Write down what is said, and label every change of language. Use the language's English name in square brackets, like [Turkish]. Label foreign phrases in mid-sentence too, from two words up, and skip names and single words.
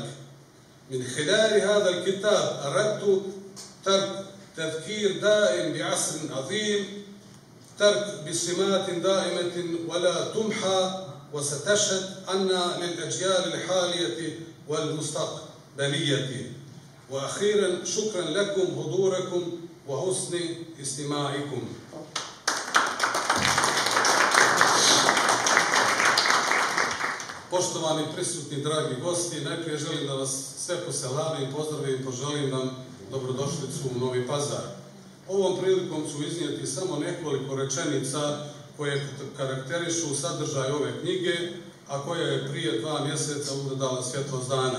[Arabic] من خلال هذا الكتاب أردت تذكير دائم بعصر عظيم، ترك بسمات دائمة ولا تمحى، وستشهد أن للأجيال الحالية والمستقبلية. وأخيرا شكرا لكم حضوركم وحسن استماعكم. [Bosnian] Poštovani prisutni, dragi gosti, najprije želim da vas sve poselamim, pozdravim i poželim vam dobrodošlicu u Novi Pazar. Ovom prilikom ću iznijeti samo nekoliko rečenica koje karakterišu sadržaj ove knjige, a koja je prije 2 mjeseca ugledala svjetlost dana.